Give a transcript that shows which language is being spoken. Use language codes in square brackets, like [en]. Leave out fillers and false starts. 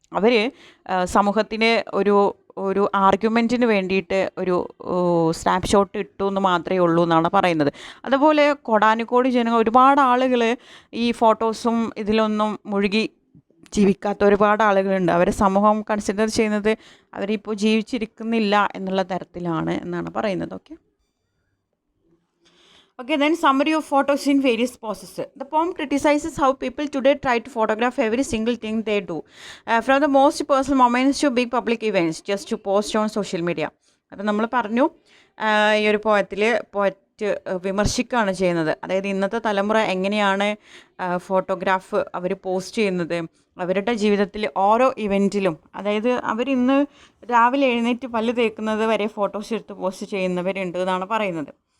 [ml] അവർ സമൂഹത്തിന് ഒരു ഒരു ആർഗ്യുമെൻറ്റിന് വേണ്ടിയിട്ട് ഒരു സ്നാപ്ഷോട്ട് ഇട്ടു എന്ന് മാത്രമേ ഉള്ളൂ എന്നാണ് പറയുന്നത്. അതുപോലെ കോടാനുകോടി ജനങ്ങൾ, ഒരുപാട് ആളുകൾ ഈ ഫോട്ടോസും ഇതിലൊന്നും മുഴുകി ജീവിക്കാത്ത ഒരുപാട് ആളുകളുണ്ട്. അവരെ സമൂഹം കൺസിഡർ ചെയ്യുന്നത് അവരിപ്പോൾ ജീവിച്ചിരിക്കുന്നില്ല എന്നുള്ള തരത്തിലാണ് എന്നാണ് പറയുന്നത്. [en] Okay, then summary of photos in various poses. The poem criticizes how people today try to photograph every single thing they do, from the most personal moments to big public events, just to post on social media. [ml] അപ്പോൾ നമ്മൾ പറഞ്ഞു, ഈ ഒരു poet വിമർശിക്കുകയാണ് ചെയ്യുന്നത്. അതായത് ഇന്നത്തെ തലമുറ എങ്ങനെയാണ് ഫോട്ടോഗ്രാഫ് അവർ പോസ്റ്റ് ചെയ്യുന്നത്, അവരുടെ ജീവിതത്തിൽ ഓരോ ഇവൻറ്റിലും, അതായത് അവരിന്ന് രാവിലെ എഴുന്നേറ്റ് പല്ല് തേക്കുന്നത് വരെ ഫോട്ടോസ് എടുത്ത് പോസ്റ്റ് ചെയ്യുന്നവരുണ്ട് എന്നാണ് പറയുന്നത്.